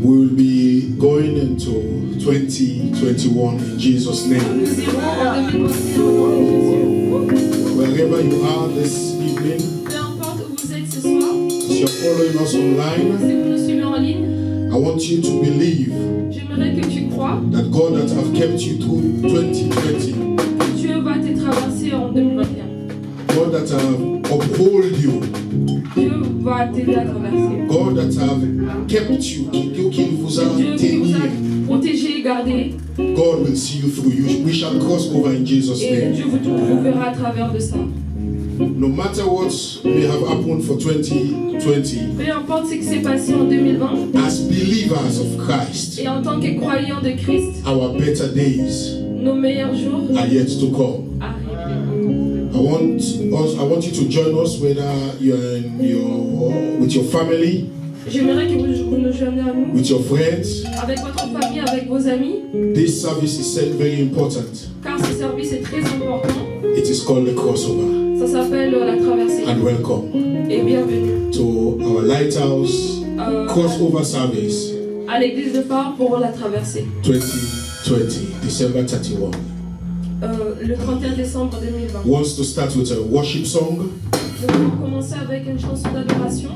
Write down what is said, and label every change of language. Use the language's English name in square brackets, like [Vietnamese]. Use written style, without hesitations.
[English] we will be going into 2021 in Jesus' name. [French] Nous irons en 2021 au nom de Jésus. [English] Wherever you are this evening, [French] Peu importe où vous êtes ce soir, [English] as you're following us online, [French] si vous nous suivez en ligne, [English] I want you to believe [French] j'aimerais que tu crois [English] that God that have kept you through 2020, [French] que Dieu va te traverser en 2021. [English] God that have uphold you, [French] Dieu va t'aider à traverser. [English] God that have kept you, [French] Dieu qui vous a Dieu qui vous tenu, a protégé et gardé. [English] God will see you through. We shall cross over in Jesus' [French] Et [English] name. [French] Dieu vous verra à travers de ça. [English] No matter what may have happened for 2020, [French] Peu importe ce qui s'est passé en 2020, [English] as believers of Christ, [French] et en tant que croyants de Christ, [English] our better days [French] nos meilleurs jours [English] are yet to come. [French] arrivent. [English] I want you to join us, whether you're with your family, [French] J'aimerais que vous nous joigniez à nous, [English] with your friends. [French] avec votre famille, avec vos amis, [English] This service is very important. [French] car ce service est très important. [English] It is called the crossover. [French] Ça s'appelle la traversée. [English] And welcome [French] Et bienvenue [English] to our Lighthouse euh, crossover service [French] à l'église de phare pour la traversée. [English] 2020, December 31. [French] Le 31 décembre 2020. [English] Wants to start with a worship song, [French] Nous allons commencer avec une chanson d'adoration